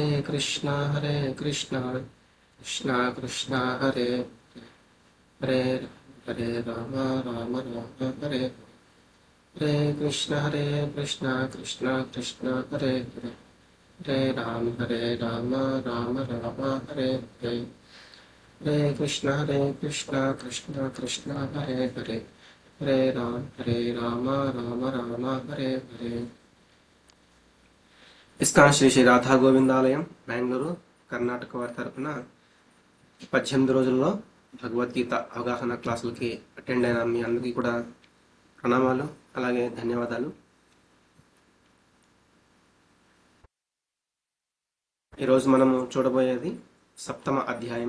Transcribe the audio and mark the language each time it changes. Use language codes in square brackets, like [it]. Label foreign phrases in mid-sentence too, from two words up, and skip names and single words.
[te] కృష్ణ కృష్ణ కృష్ణ హరే హరే హరే రామ హరే హరే కృష్ణ కృష్ణ కృష్ణ హరే హరే హరే రామ రామ హరే హరే హరే కృష్ణ కృష్ణ కృష్ణ హరే హరే హరే రామ రామ హరే హరే. ఇస్కాన్ శ్రీ శ్రీ రాధా గోవిందాలయం బెంగళూరు కర్ణాటక వారి తరఫున 18 రోజుల్లో భగవద్గీత అవగాహన క్లాసులకి అటెండ్ అయిన మీ అందరికీ కూడా ప్రణామాలు, అలాగే ధన్యవాదాలు. ఈరోజు మనము చూడబోయేది 7వ అధ్యాయము.